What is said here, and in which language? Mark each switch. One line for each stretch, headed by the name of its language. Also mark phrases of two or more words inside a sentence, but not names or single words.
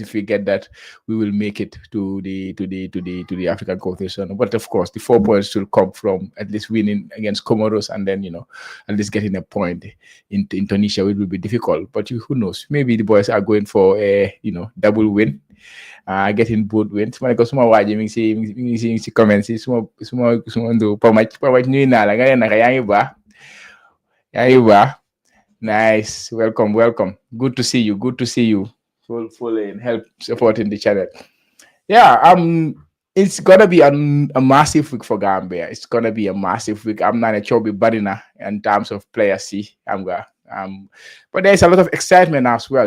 English: If we get that, we will make it to the African competition. But of course, the 4 points will come from at least winning against Comoros, and then at least getting a point in Tunisia, which will be difficult. But who knows? Maybe the boys are going for a double win. Getting both wins. Man, because
Wolof: suma waji mi ngi si comments yi suma ndo pamach nuyu naa la nga ne naka yaa ngi baax.
English: Nice. Welcome. Good to see you. Full in help supporting the channel. Yeah, it's gonna be a massive week for Gambia. It's gonna be a massive week. I'm not a chubby badina in terms of players. See, but there's a lot of excitement as well.